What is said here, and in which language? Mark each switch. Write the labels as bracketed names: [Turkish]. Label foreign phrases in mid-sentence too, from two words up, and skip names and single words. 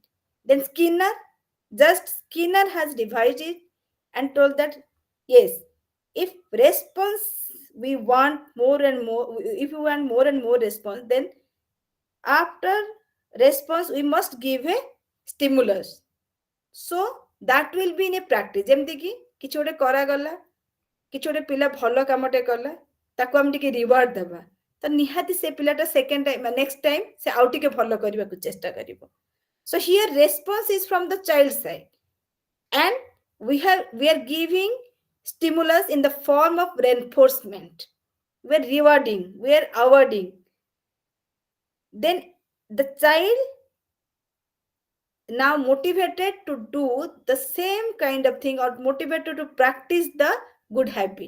[English] Then Skinner has revised it and told that yes, if response we want more and more, if we want more and more response, then after response we must give a stimulus. So that will be in a practice. [Odia] ଯେମିତି କି କିଛି ଗୋଟେ କରାଗଲା କିଛି ଗୋଟେ ପିଲା ଭଲ କାମଟେ କଲା ତାକୁ ଆମେ ଟିକେ ରିୱାର୍ଡ ଦେବା ତ ନିହାତି ସେ ପିଲାଟା [English] second time next time [Odia] ସେ ଆଉ ଟିକେ ଭଲ କରିବାକୁ ଚେଷ୍ଟା କରିବ. [English] So here response is from the child side and we are giving stimulus in the form of reinforcement. We are rewarding, we are awarding. then the child now motivated to do the same kind of thing or motivated to practice the good habit.